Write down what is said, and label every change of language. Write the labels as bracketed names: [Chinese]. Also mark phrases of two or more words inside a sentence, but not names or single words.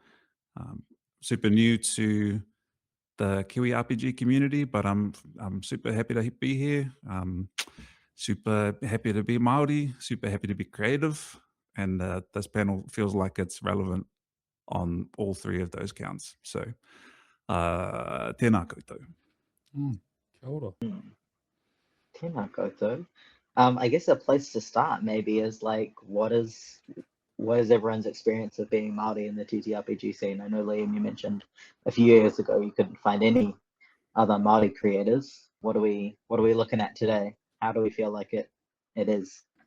[English] Super new to the KiwiRPG community, but I'm super happy to be here. Super happy to be Māori, super happy to be creative, and this panel feels like it's relevant on all three of those counts. So, [Māori] tēnā koutou. Kia ora. Tēnā koutou. [English] I guess a place to start maybe is like, what is everyone's experience of being Māori in the TTRPG scene? I know, Liam, you mentioned a few years ago you couldn't find any other Māori creators. What are we looking at today? How do we feel like it is?